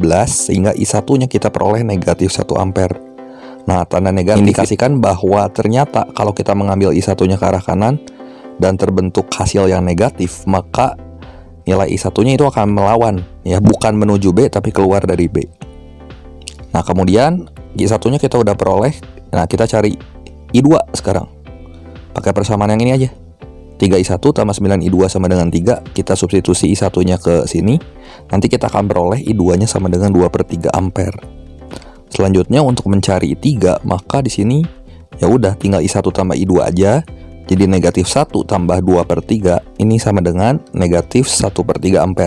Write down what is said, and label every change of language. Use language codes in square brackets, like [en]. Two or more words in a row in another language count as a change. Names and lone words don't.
[id] Sehingga I1-nya kita peroleh negatif 1 ampere. Nah, tanda negatif indikasikan bahwa ternyata kalau kita mengambil I1-nya ke arah kanan dan terbentuk hasil yang negatif, maka nilai I1-nya itu akan melawan ya, bukan menuju B tapi keluar dari B. Nah, kemudian I1-nya kita udah peroleh. Nah, kita cari I2 sekarang. Pakai persamaan yang ini aja. 3I1 tambah 9I2 sama dengan 3. Kita substitusi I1-nya ke sini. Nanti kita akan peroleh I2-nya sama dengan 2/3 ampere. Selanjutnya untuk mencari I3, maka di sini ya udah tinggal I1 tambah I2 aja. Jadi negatif 1 tambah 2/3 ini sama dengan negatif 1/3 ampere.